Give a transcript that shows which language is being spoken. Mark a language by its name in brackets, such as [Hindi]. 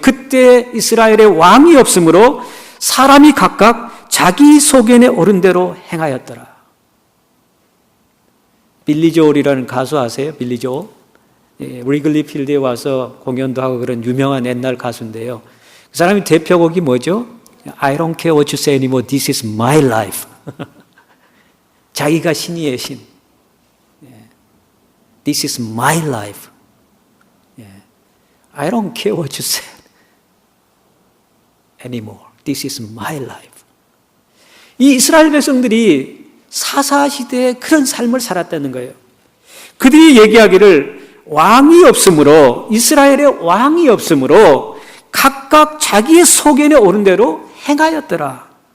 [Korean] 그때 이스라엘에 왕이 없으므로 사람이 각각 자기 소견에 오른 대로 행하였더라. 빌리 조엘이라는 가수 아세요? 빌리 조엘? 리글리 필드에 와서 공연도 하고 그런 유명한 옛날 가수인데요. 그 사람이 대표곡이 뭐죠? [English] I don't care what you say anymore. This is my life. [Korean] 자기가 신이에요, 신. [English] This is my life. I don't care what you say anymore. This is my life. [Korean] 이 이스라엘 백성들이 사사시대에 그런 삶을 살았다는 거예요. 그들이 얘기하기를 왕이 없으므로, 이스라엘에 왕이 없으므로 각각 자기의 소견에 오른 대로 행하였더라.